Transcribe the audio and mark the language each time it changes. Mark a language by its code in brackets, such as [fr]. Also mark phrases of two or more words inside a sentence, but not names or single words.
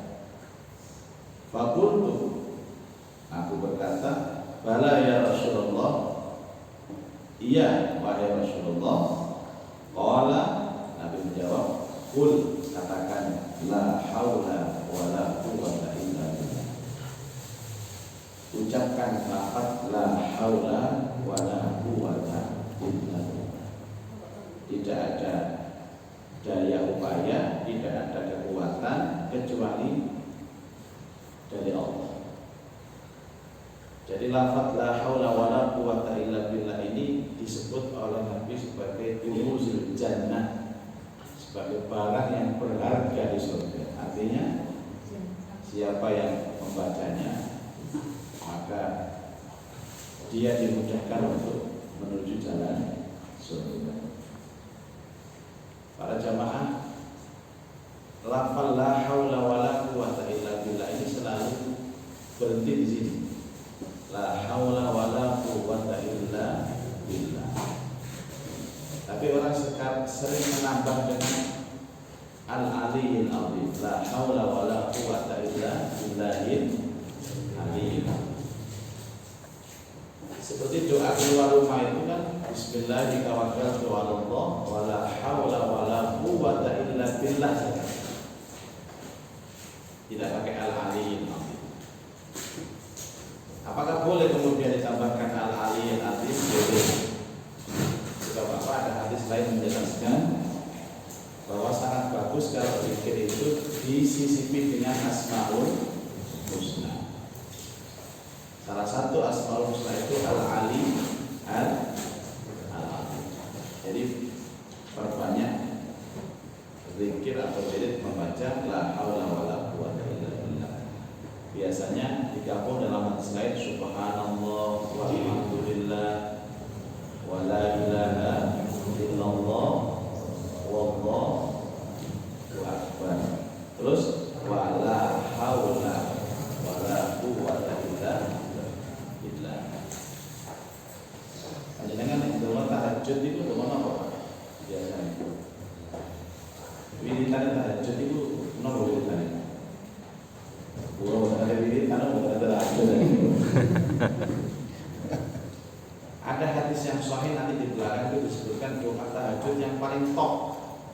[id] Faqultu, aku berkata, [ar] بلى يا رسول الله, [id] iya wahai Rasulullah. Qala, Nabi menjawab, qul, katakan, [ar] لا حول ولا قوة إلا بالله. [id] Ucapkan lafaz [ar] لا حول ولا قوة إلا بالله. [id] Tidak ada daya upaya, tidak ada kekuatan kecuali dari Allah. Jadi lafaz [ar] لا حول ولا قوة إلا بالله [id] ini disebut oleh Nabi sebagai [ar] كنوز الجنة, [id] sebagai barang yang berharga di surga. Artinya siapa yang membacanya maka dia dimudahkan untuk menuju jalan surga. Para jamaah, lafaz [ar] لا حول ولا قوة إلا بالله [id] ini selalu berhenti di sini. [ar] لا حول ولا قوة إلا بالله. [id] Tapi orang sekarang sering menambah dengan [ar] العلي العظيم. لا حول ولا قوة إلا بالله العلي العظيم. [id] Seperti doa keluar rumah itu kan, [ar] بسم الله توكلت على الله ولا حول ولا قوة إلا بالله. [id] Tidak pakai [ar] العلي العظيم. [id] Apakah boleh kemudian ditambahkan [ar] العلي العظيم? [id] Boleh. Jika Bapak ada hadis lain menjelaskan bahwa sangat bagus kalau zikir itu disisipi dengan [ar] أسماء الحسنى. [id] Salah satu [ar] أسماء الحسنى [id] itu Al-Ali, Al-Ali. Jadi perbanyak zikir atau wirid membaca [ar] لا حول ولا قوة إلا بالله. [id] Biasanya digabung dalam hadis lain [ar] سبحان الله والحمد لله ولا إله إلا الله والله أكبر. [id] Terus [ar] ولا حول ولا قوة إلا بالله. [id] Jangan doa tahajud itu doa apa? Biasanya wiridan tahajud itu nopo wiridan. Gua ada wiridan bukan ada tahajud. Ada hadis yang sahih nanti di belakang itu disebutkan doa tahajud yang paling top.